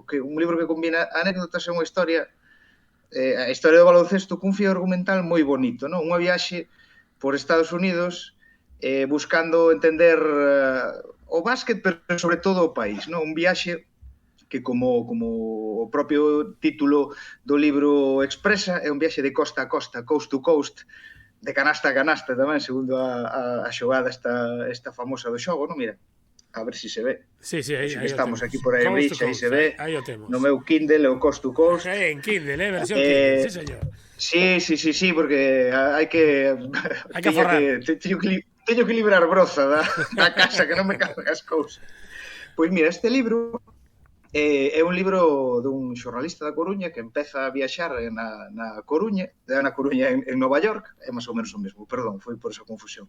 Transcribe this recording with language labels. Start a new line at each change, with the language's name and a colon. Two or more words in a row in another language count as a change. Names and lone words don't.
Galician: Que un libro que combina anécdotas e unha historia, a historia do baloncesto cun fío argumental moi bonito, non? Unha viaxe por Estados Unidos buscando entender o básquet, pero sobre todo o país, non? Un viaxe que, como o propio título do libro expresa, é un viaxe de costa a costa,
English: coast to coast,
Galician: de canasta a canasta tamén, segundo a xogada esta famosa do xogo, non? Mira, a ver se se ve. Sí, aí estamos aquí por aí en Bridge, aí se ve. Aí o temos. No meu Kindle, o coast to coast. En Kindle, versión Kindle, sí, señor. Sí, porque hai que forrar. Teño que librar broza da casa, que non me caben as cousas. Pois mira, este libro é un libro dun xornalista da Coruña que empeza a viaxar na Coruña en Nova York, é máis ou menos o mesmo, perdón, foi por esa confusión.